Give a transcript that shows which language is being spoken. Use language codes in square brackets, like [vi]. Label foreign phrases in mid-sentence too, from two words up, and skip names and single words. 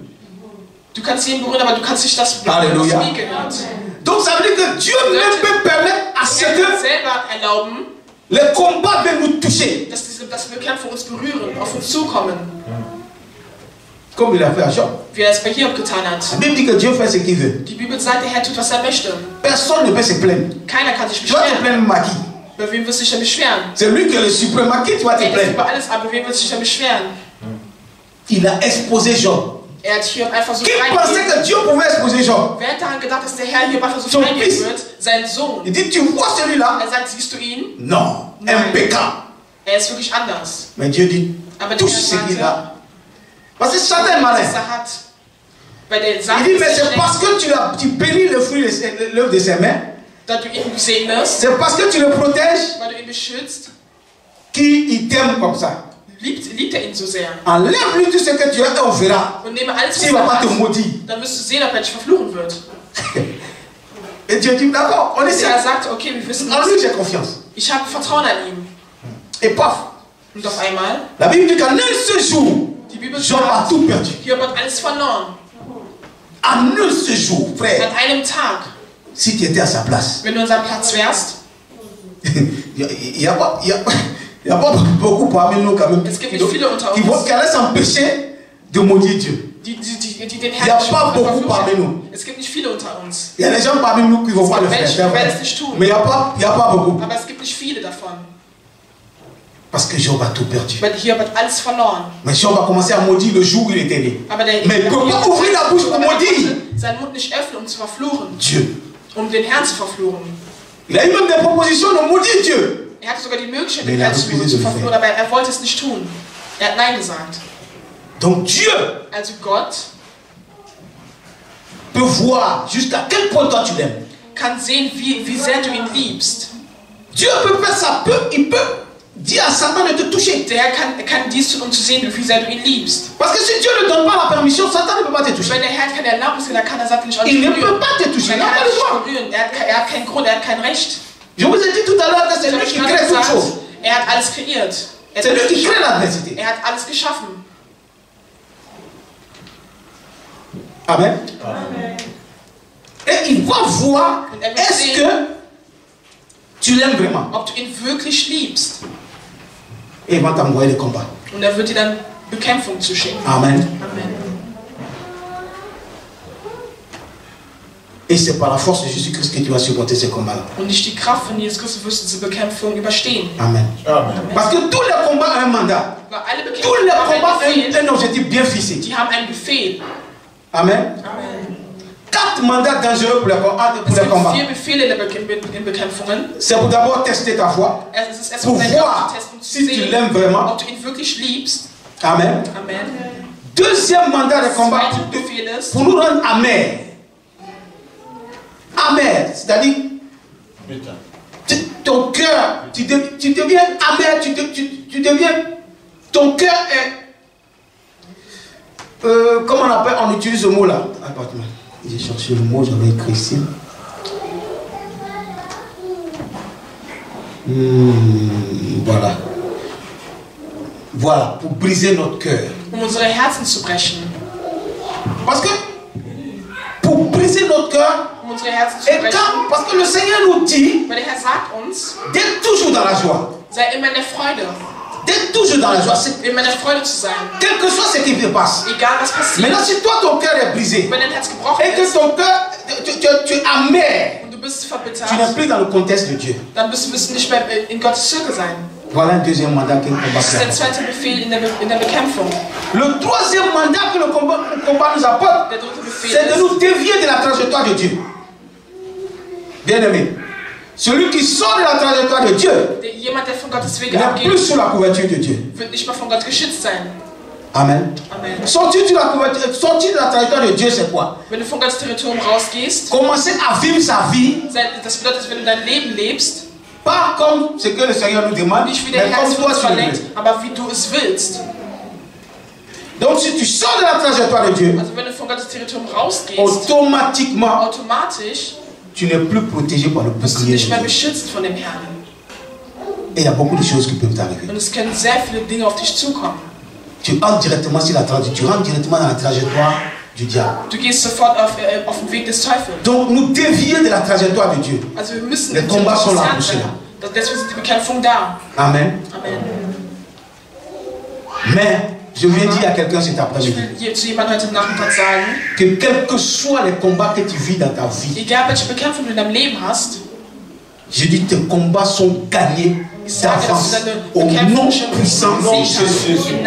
[de] du kannst ihn berühren, aber du kannst nicht das Halleluja. was ihm gehört. [fr] Donc ça veut dire que Dieu même peut permettre à ce [de] Er kann [fr] que [de] selber erlauben, [fr] les combats viennent nous toucher. [de] dass wir Kämpfe uns berühren, auf uns zukommen. [fr] Comme il a fait à Job. [de] Wie er es bei Hiob getan hat. [fr] La Bible dit que Dieu fait ce qu'il veut. [de] Die Bibel sagt, der Herr tut, was er möchte. [fr] Personne ne peut se plaindre. [de] Keiner kann sich [fr] Tu vas te [de] beschweren. [fr] plaindre Maki. [de] Bei wem wirst du dich denn beschweren? [fr] C'est lui qui est le suprême Maki, tu vas te [de] Er ist [fr] plaindre. [de] über alles, aber wem wirst du dich denn beschweren? [fr] Il a exposé Job. [de] Er hat Hiob einfach so [fr] Qui pensait [de] freigegeben. [fr] que Dieu pouvait exposer Job? [de] Wer hat daran gedacht, dass der Herr Hiob einfach so [fr] Son [de] freigeben [fr] fils. [de] wird? Sein Sohn. [fr] Il dit, tu vois celui-là? [de] Er sagt, siehst du ihn? [fr] Non, [de] Nein. [fr] impeccable. [de] Er ist wirklich anders. [fr] Mais Dieu dit, [de] Aber der [fr] touche [de] Herr [fr] ce qu'il [de] sagte, [fr] a. Parce que Satan est malin. [de] was er hat. Weil der sagt, [fr] Il dit, mais [de] es ist [fr] c'est [de] schlecht, [fr] parce que tu bénis le fruit de l'œuvre de ses mains. [de] dass du ihn segnest, [fr] C'est parce que tu le protèges. [de] weil du ihn beschützt. [fr] qui t'aime comme ça. [de] Liebt ihn so sehr. [fr] Enlève-lui tout ce que tu as et on verra. [de] Und nehme alles, [fr] s'il ne va pas te maudire. [de] Dann wirst du sehen, ob er dich verfluchen wird. [fr] Et Dieu dit, d'accord, on essaie. [de] Er sagt, okay, wir wissen [fr] en lui j'ai confiance. [de] Ich habe Vertrauen an ihm. [fr] Et paf. [de] Und auf einmal, [fr] la Bible dit qu'en un seul jour, Job a tout perdu. [de] Hiob hat alles verloren. [fr] En un seul jour, frère. [de] An einem Tag. [fr] Si tu étais à sa place. [de] Wenn du an seinem Platz wärst. [fr] Il y a pas beaucoup parmi nous quand même qui allaient s'empêcher de maudire Dieu. Il n'y a pas beaucoup parmi nous. [de] Es gibt nicht viele unter uns. [fr] Il y a des gens parmi nous qui vont pas le faire. Mais il n'y a pas beaucoup. [de] Aber es gibt nicht viele davon. [fr] Parce que Job a tout perdu. [de] Weil Hiob hat alles verloren. [fr] Mais Job a commencé à maudire le jour où il était né. Mais il ne peut pas ouvrir la bouche pour maudire. [de] Seinen Mund nicht öffnen, um zu verfluchen. [fr] Dieu. [de] Um den Herrn zu verfluchen. [fr] Il a eu même des propositions de maudire Dieu. [de] Er hatte sogar die Möglichkeit, den Herrn zu verfluchen, aber er wollte es nicht tun. Er hat Nein gesagt. [fr] Donc Dieu [de] also Gott [fr] peut voir jusqu'à quel point toi tu l'aimes. [de] Kann sehen, wie sehr du ihn liebst. [fr] Dieu peut faire ça, il peut dire à Satan de te toucher. [de] Der kann dies tun, um zu sehen, wie sehr du ihn liebst. [fr] Parce que si Dieu ne donne pas la permission, Satan ne peut pas te toucher. [de] Wenn der Herr keine Erlaubnis gibt, dann kann er Satan nicht berühren. [fr] Il ne peut pas te toucher. [de] Er hat keinen Grund, er hat kein Recht. [fr] Je vous ai dit tout à l'heure que c'est lui qui crée toutes choses. [de] Er hat alles kreiert. [fr] C'est lui qui crée l'adversité. [de] Er hat alles geschaffen. [fr] Amen. Amen. Et il va voir, est-ce que tu l'aimes vraiment? [de] Ob du ihn wirklich liebst. [fr] Et il va t'envoyer le combat. [de] Und er wird dir dann Bekämpfung zuschicken. [fr] Amen. [de] Amen. [fr] Et c'est par la force de Jésus-Christ que tu vas supporter ces combats-là. [de] Und nicht die Kraft von Jesus Christus wirst du diese Bekämpfung überstehen. [fr] Amen. Amen. Parce que tous les combats ont un mandat. Tous les combats ont un objectif bien fixé. [de] Die haben einen Befehl. [fr] Amen. [de] Amen. [fr] 4 mandats dangereux pour les combats. [de] 4 Befehle in Bekämpfungen. [fr] C'est pour d'abord tester ta foi. Pour voir si tu l'aimes vraiment. [de] Ob du ihn wirklich liebst. [fr] Amen. [de] Amen. [fr] Deuxième mandat de combat pour nous rendre amers. Amer, c'est-à-dire ton cœur, tu deviens amer, tu deviens, ton cœur est, comment on appelle, on utilise ce mot là. J'ai cherché le mot, j'avais écrit ici. Voilà. Voilà, pour briser notre cœur. [de] Unsere Herzen zu brechen. [fr] Parce que pour briser notre cœur, parce que le Seigneur nous dit d'être toujours dans la joie. [de] Sei immer in der Freude. [fr] D'être toujours dans la joie. [de] Immer in der Freude zu sein. [fr] Quel que soit ce qui se passe. [de] Egal was passiert. [fr] Maintenant, si toi ton cœur est brisé [de] wenn dein Herz gebrochen [fr] et que ton cœur, tu es amer, [de] und du bist verbittert, [fr] tu n'es plus dans le contexte de Dieu. [de] Dann wirst du nicht mehr in Gottes Zirkel sein. [fr] Voilà un deuxième mandat que le combat. [de] Das ist der zweite Befehl in der Bekämpfung. [fr] Le troisième mandat que le combat nous apporte, c'est de nous dévier de la trajectoire de Dieu. Bien-aimé, celui qui sort de la trajectoire de Dieu n'est plus sous la couverture de Dieu. [de] Wird nicht mehr von Gott geschützt sein. [fr] Amen. [de] Amen. [fr] Sortir de la trajectoire de Dieu, c'est quoi? [de] Wenn du von Gottes Territorium rausgehst, [fr] commencer à vivre sa vie. [de] Das bedeutet, wenn du dein Leben lebst, [fr] pas comme ce que le Seigneur nous demande, mais comme toi tu le veux. [de] Aber wie du es willst. [fr] Donc si tu sors de la trajectoire de Dieu, [de] also wenn du von Gottes Territorium rausgehst, [fr] automatiquement, tu n'es plus protégé par le bouclier. [de] Nicht mehr beschützt von dem Herrn. [fr] Et il y a beaucoup de choses qui peuvent t'arriver. [de] Und es können sehr viele Dinge auf dich zukommen. [fr] Tu entres directement sur la trajectoire, tu rentres directement dans la trajectoire du diable. [de] Du gehst sofort auf den Weg des Teufels. [fr] Donc nous dévier de la trajectoire de Dieu. [de] Also wir müssen [fr] les combats sont là pour cela. [de] Deswegen sind die Bekämpfung da. [fr] Amen. [de] Amen. [fr] Mais je viens dire à quelqu'un cet après-midi que quels que soient les combats que tu vis dans ta vie, je dis tes combats sont gagnés d'avance au nom puissant de Jésus.